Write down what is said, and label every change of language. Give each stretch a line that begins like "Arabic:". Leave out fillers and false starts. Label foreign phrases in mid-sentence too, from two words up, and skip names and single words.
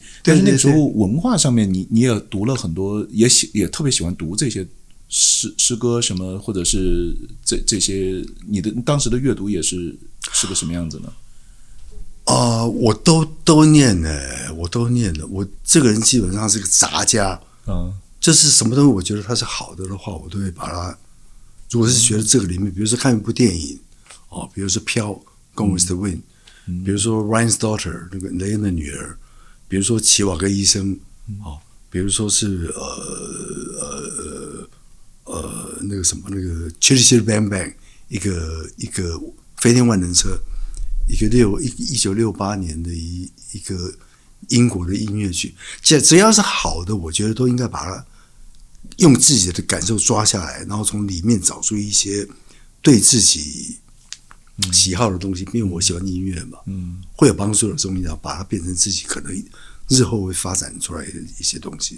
Chinese: 但是那個時候文化上面你也讀了很多，也特別喜歡讀這些詩歌什麼，或者是這些，你的當時的閱讀也是個什麼樣子呢？我都念了，我都念了。我這個人基本上是個雜家，就是什麼東西我覺得它是好的話，我都會把它。如果是覺得這個裡面，比如說看一部電影，比如說《飄》Gone with the Wind，比如說《Ryan's Daughter》那個雷恩的女兒，比如說《齊瓦戈醫生》，比如說是那個什麼那個 Chitty Chitty Bang Bang 一個飛天萬能車，一個1968年的一個英國的音樂劇，只要是好的，我覺得都應該把它用自己的感受抓下來，然後從裡面找出一些對自己喜好的東西，因為我喜歡音樂嘛，會有幫助的東西，然後把它變成自己可能日後會發展出來的一些東西。